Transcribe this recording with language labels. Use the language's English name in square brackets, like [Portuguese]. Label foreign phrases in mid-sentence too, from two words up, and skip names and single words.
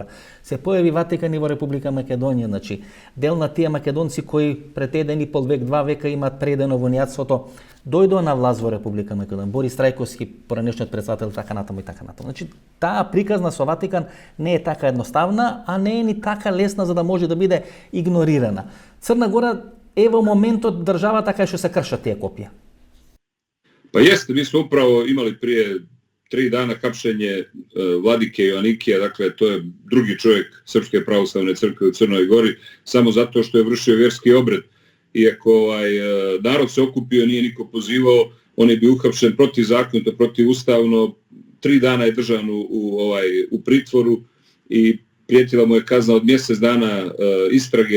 [Macedonian] Се појави Ватикан и во Република Македонија, значи дел на тие македонци кои пред 1,5 век, 2 века имаат предено во унијатството, дојдоа на власт во Република Македонија. Борис Трајковски, поранешниот председател, така натаму и така натаму. Значи таа приказна со Ватикан не е така едноставна, а не е ни така лесна за да може да биде игнорирана. Црна Гора е во моментот државата кај што се кршат тие копија. [Serbian] Pa jeste, mi smo upravo imali prije 3 dana hapšenje vladike Joanikija, dakle to je drugi čovjek Srpske pravoslavne crkve u Crnoj Gori, samo zato što je vršio vjerski obred. Iako narod se okupio, nije niko pozivao, on je bio uhapšen protivzakonito, protivustavno, 3 dana je držan u pritvoru i prijetila mu je kazna od mjesec dana istrage.